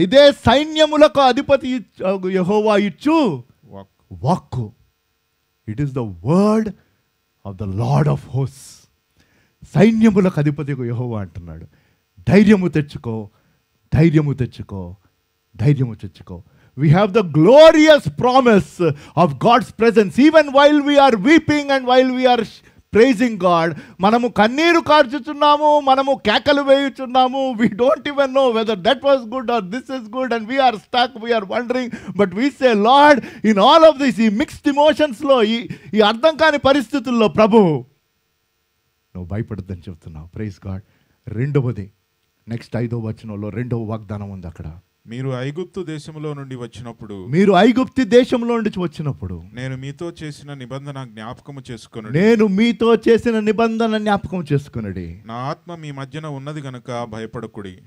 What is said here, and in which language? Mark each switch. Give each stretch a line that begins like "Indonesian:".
Telugu: ఇదే సైన్యములకు అధిపతి యెహోవా ఇచ్చు వాక్కు.
English: It is the word of the lord of hosts.
Telugu: సైన్యములకు అధిపతి యెహోవా అంటున్నాడు. ధైర్యము తెచ్చుకో, ధైర్యము తెచ్చుకో, ధైర్యము తెచ్చుకో.
English: We have the glorious promise of God's presence even while we are weeping and while we are praising God.
Telugu: మనము కన్నీరు కార్చుచున్నాము, మనము కేకలు వేయుచున్నాము.
English: We don't even know whether that was good or this is good and we are stuck, we are wondering, but we say Lord, in all of this,
Telugu: ఈ mixed ఎమోషన్స్లో, ఈ అర్థం కాని పరిస్థితుల్లో ప్రభు నువ్వు భయపడద్దని చెప్తున్నావు.
English: Praise God.
Telugu: రెండవది, నెక్స్ట్ 5వ వచనంలో రెండవ వాగ్దానం ఉంది అక్కడ. మీరు ఐగుప్తు దేశములో నుండి వచ్చినప్పుడు, మీరు ఐగుప్తు దేశంలో నుండి వచ్చినప్పుడు నేను మీతో చేసిన నిబంధన జ్ఞాపకము చేసుకొనుడి. నేను మీతో చేసిన నిబంధన జ్ఞాపకం చేసుకునడి. నా ఆత్మ మీ మధ్యన ఉన్నది గనుక భయపడకుడి.